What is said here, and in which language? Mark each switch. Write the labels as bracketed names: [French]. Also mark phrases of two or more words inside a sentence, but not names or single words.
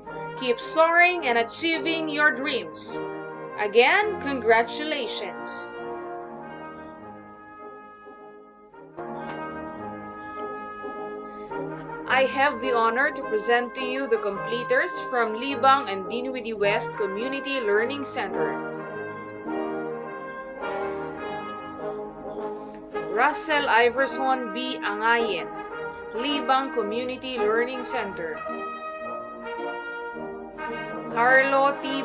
[English] Keep soaring and achieving your dreams. Again, congratulations. I have the honor to present to you the completers from Libang and Dinwe de West Community Learning Center. Russell Iverson B. Angayen, Libang Community Learning Center. Carlo T.